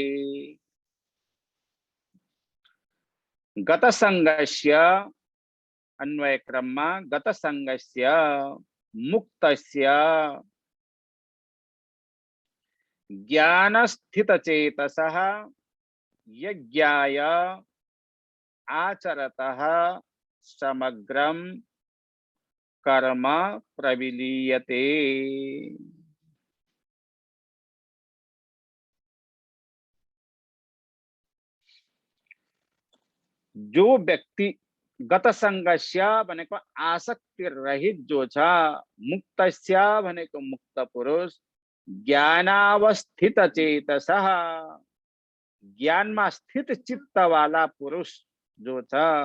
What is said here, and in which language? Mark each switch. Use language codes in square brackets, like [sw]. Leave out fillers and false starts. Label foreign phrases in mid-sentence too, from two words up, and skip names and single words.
[sa] गतसंगस्य [hi] अन्वय क्रम में [sa] गतसंगस्य मुक्तस्य ज्ञानस्थितचेतसः यज्ञाय आचरतः समग्रं कर्म प्रविलीयते। [ne] जो व्यक्ति गतसंगस्य भनेको आसक्ति रहित जो छ, मुक्तस्य भनेको मुक्त पुरुष, [sa] ज्ञानावस्थित चेतसः [ne] ज्ञानमा स्थित चित्त वाला पुरुष जो छ,